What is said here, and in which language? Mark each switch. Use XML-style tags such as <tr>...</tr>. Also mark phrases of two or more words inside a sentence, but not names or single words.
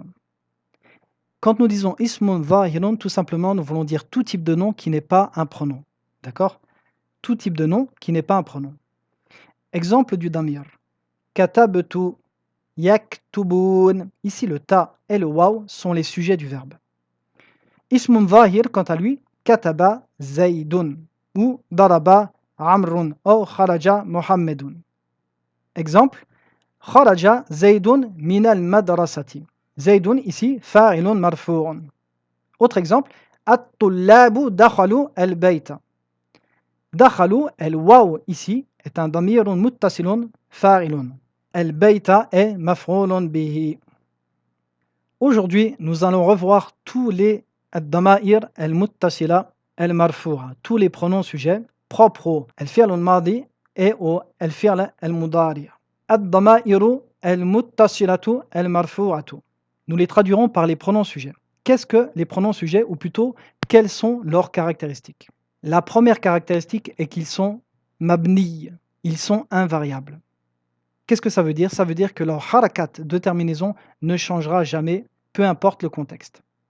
<fr>Quand nous disons</fr> <ar>اسم ظاهر,</ar> <fr>tout simplement, nous voulons dire tout type de nom qui n'est pas un pronom. D'accord? Tout type de nom qui n'est pas un pronom. Exemple du damir.</fr> <ar>كتبت، يكتبون.</ar> <fr>Ici, le ta et le waw sont les sujets du verbe.</fr> <ar>اسم ظاهر,</ar> <fr>quant à lui,</fr> <ar>كتب زيد ou ضرب عمرو ou خرج محمد. Exemple, خرج زيد من المدرسة.</ar> <fr>Zaydun ici,</fr> <ar>فاعل مرفوع.</ar> <fr>Autre exemple,</fr> <ar>الطلاب دخلوا البيت. Dakhalu,</ar> <fr>el-waw ici, est un</fr> <ar>ضمير متصل فاعل.</ar> <fr>El-bayta est</fr> <ar>مفعول به.</ar> <fr>Aujourd'hui, nous allons revoir tous les</fr> <ar>الضمائر المتصلة المرفوعة,</ar> <fr>tous les pronoms sujets propres au</fr> <ar>الفعل الماضي</ar> <fr>et au</fr> <ar>الفعل المضارع'. الضمائر المتصلة المرفوعة.</ar> <fr>Nous les traduirons par les pronoms sujets. Qu'est-ce que les pronoms sujets, ou plutôt, quelles sont leurs caractéristiques? La première caractéristique est qu'ils sont mabni, ils sont invariables. Qu'est-ce que ça veut dire? Ça veut dire que leur harakat de terminaison ne changera jamais, peu importe le contexte.</fr>